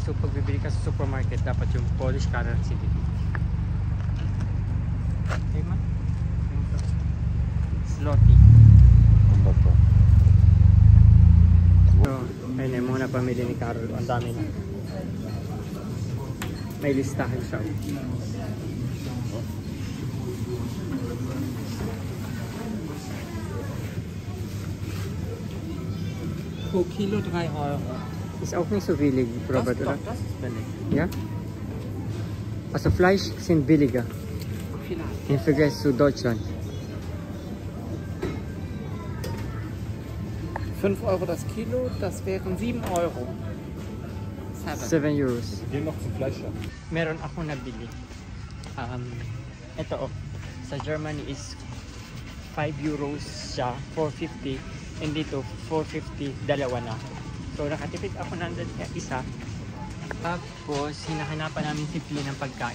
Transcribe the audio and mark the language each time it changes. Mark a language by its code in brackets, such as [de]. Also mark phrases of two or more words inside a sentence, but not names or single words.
[tl] So, pag bibili ka sa supermarket, dapat yung [en] Polish currency [tl] dito. Okay, ma? Zloty. So, ayun yung muna pamili ni Carol. Ang dami na. May listahan siya. [de] Pro Kilo 3 Euro. Ist auch nicht so billig, Robert, oder? Das ist billig. Ja? Also Fleisch sind billiger. Vielleicht. Im Vergleich zu Deutschland. 5 Euro das Kilo, das wären 7 Euro. [en] 7 euros. [de] Wir gehen noch zum Fleischer. [tl] Meron ako nabili. Ito oh. Sa Germany is 5 euros siya, 450. And dito, 450, dalawa na. So nakatipid ako ng isa. Tapos hinahanapan namin si Flynn ng pagkain.